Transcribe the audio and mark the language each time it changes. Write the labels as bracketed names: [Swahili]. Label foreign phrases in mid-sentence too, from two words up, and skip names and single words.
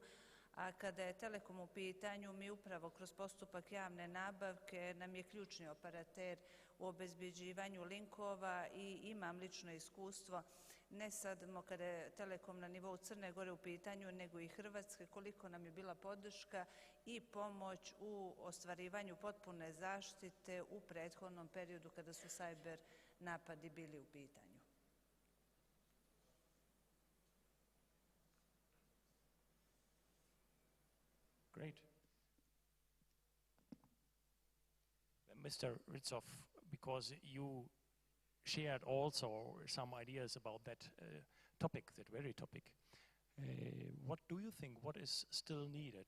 [Serbian] A kada je Telekom u pitanju, mi upravo kroz postupak javne nabavke nam je ključni operater u obezbeđivanju linkova i imam lično iskustvo ne samo kada je Telekom na nivou Crne Gore u pitanju, nego i Hrvatske, koliko nam je bila podrška i pomoć u ostvarivanju potpune zaštite u prethodnom periodu kada su cyber napadi bili u pitanju. [English] Great. Mr. Ritzov, because you shared also some ideas about that topic, that very topic, what do you think, what is still needed?